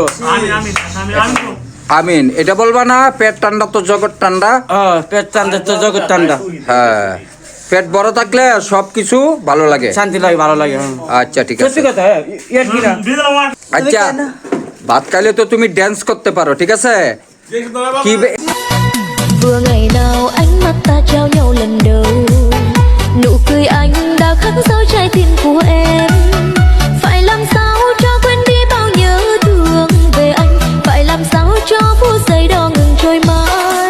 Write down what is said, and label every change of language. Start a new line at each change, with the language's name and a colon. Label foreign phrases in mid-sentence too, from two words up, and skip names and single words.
Bangla: আমিন। এটা বলবা না, পেট ঠান্ডা তো জগৎ ঠান্ডা। পেট ঠান্ডা তো জগৎ ঠান্ডা। হ্যাঁ, পেট বড় থাকলে সবকিছু ভালো লাগে, শান্তি লাগে, ভালো লাগে। আচ্ছা ঠিক আছে। সত্যি কথা, কি না? আচ্ছা, ভাত খাইলে তো তুমি ড্যান্স করতে পারো, ঠিক আছে? কি
Vietnamese: Vừa ngày nào ánh mắt ta trao nhau lần đầu, nụ cười anh đã khắc sâu trái tim của em. Phải làm sao cho quên đi bao nhớ thương về anh, phải làm sao cho phút giây đó ngừng trôi mãi.